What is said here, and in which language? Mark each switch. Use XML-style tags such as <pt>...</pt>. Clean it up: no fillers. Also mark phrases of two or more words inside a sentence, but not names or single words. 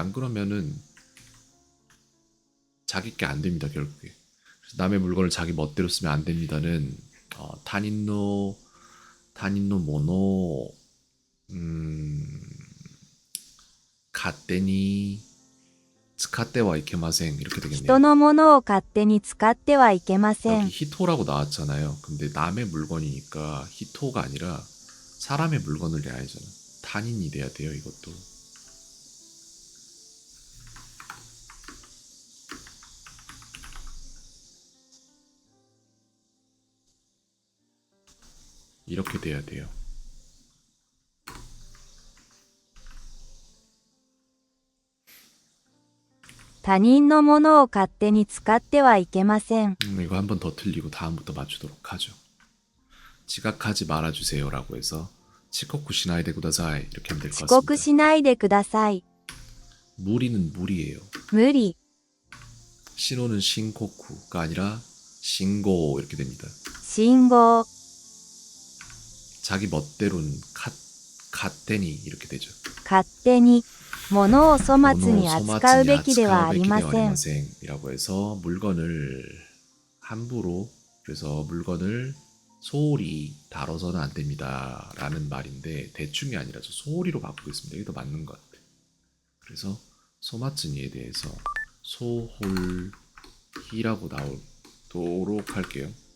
<ko>안 그러면은 자기 게 안 됩니다. 결국에. 그래서 남의 물건을 자기 멋대로 쓰면 안 됩니다는</ko> <ja>他人の もの 勝手に 使っては いけません</ja> <ko>이렇게</ko> <ja>人</ja> <ko>되겠네요.</ko> <ja>のものを勝手に使ってはいけませ</ja> <ko>여기</ko> <ja>ん。</ja> <ko>히토라고 나왔잖아요. 근데 남의 물건이니까 히토가 아니라 사람의 물건을 내야 하잖아. 탄인이 돼야 돼요. 이것도. 이렇게 돼야 돼요.</ko> <ja>他人のものを勝手に使ってはいけません。</ja> <ko>이거 한 번 더 틀리고 다음부터 맞추도록 하죠. 지각하지 말아주세요라고 해서</ko> <ja>遅刻 しないで ください</ja> <ko>이렇게 하면 될</ko> <ja>遅</ja> <ko>것</ko> <ja>刻</ja> <ko>같습니다.</ko> <ja>しないでください。</ja> <ko>무리는 무리예요.</ko> <ja>無理。</ja> <ko>신호는 신코쿠가 아니라 신고 이렇게 됩니다.</ko> <ja>信号。</ja> <ko>자기 멋대로는 갓대니 이렇게 되죠.</ko> <ja>勝手に。物を粗末に 오노 扱うべきではあ 소마츠니 りません。</ja> <ko>아리마센이라고 해서 물건을 함부로 그래서 물건을 소홀히 다뤄서는 안 됩니다 라는 말인데 대충이 아니라 저 소홀히로 바꾸고 있습니다. 이게 더 맞는 것 같아요. 그래서 소마츠니에 대해서 소홀히라고 나오도록 할게요.</ko>